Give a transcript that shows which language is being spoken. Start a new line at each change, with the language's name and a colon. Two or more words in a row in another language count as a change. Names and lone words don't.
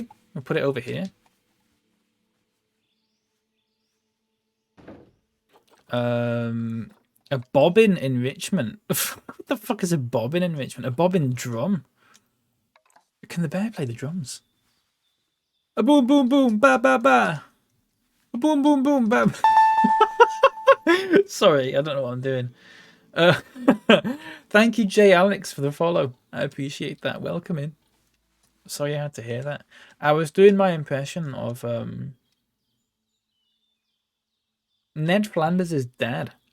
English: We'll put it over here. A bobbin enrichment. What the fuck is a bobbin enrichment? A bobbin drum. Can the bear play the drums? A boom boom boom ba ba ba. A boom boom boom ba. Sorry, I don't know what I'm doing. Thank you, Jay Alex, for the follow. I appreciate that. Welcome in. Sorry I had to hear that. I was doing my impression of Ned Flanders' dad.